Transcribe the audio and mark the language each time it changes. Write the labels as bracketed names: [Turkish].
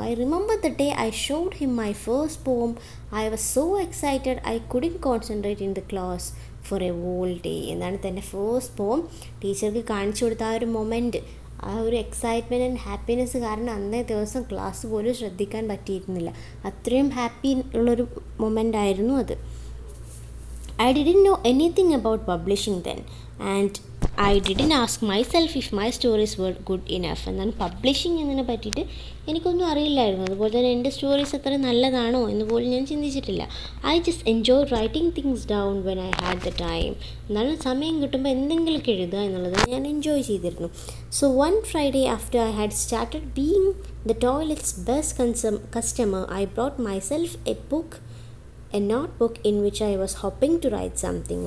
[English] I remember the day I showed him my first poem. I was so excited I couldn't concentrate in the class for a whole day. [Malayalam] എന്നാണ് തൻ്റെ first പോം ടീച്ചർക്ക് കാണിച്ചു കൊടുത്ത ആ ഒരു മൊമെൻറ്റ്, ആ ഒരു എക്സൈറ്റ്മെൻറ്റ് ആൻഡ് ഹാപ്പിനെസ് കാരണം അന്നേ ദിവസം ക്ലാസ് പോലും ശ്രദ്ധിക്കാൻ പറ്റിയിരുന്നില്ല. അത്രയും ഹാപ്പി ഉള്ളൊരു മൊമെൻ്റ് ആയിരുന്നു അത്. [English] I didn't know anything about publishing then, and I didn't ask myself if my stories were good enough. [Malayalam] എന്നാൽ പബ്ലിഷിംഗ് എന്നതിനെ പറ്റിയിട്ട് എനിക്കൊന്നും അറിയില്ലായിരുന്നു. അതുപോലെ തന്നെ എൻ്റെ സ്റ്റോറീസ് അത്ര നല്ലതാണോ എന്ന് പോലും ഞാൻ ചിന്തിച്ചിട്ടില്ല. [English] I just enjoy writing things down when I had the time. [Malayalam] എന്നാലും സമയം കിട്ടുമ്പോൾ എന്തെങ്കിലുമൊക്കെ എഴുതുക എന്നുള്ളത് ഞാൻ എൻജോയ് ചെയ്തിരുന്നു. [English] So one Friday after I had started being the toilet's best customer I brought myself a book, a note book in which I was hoping to write something.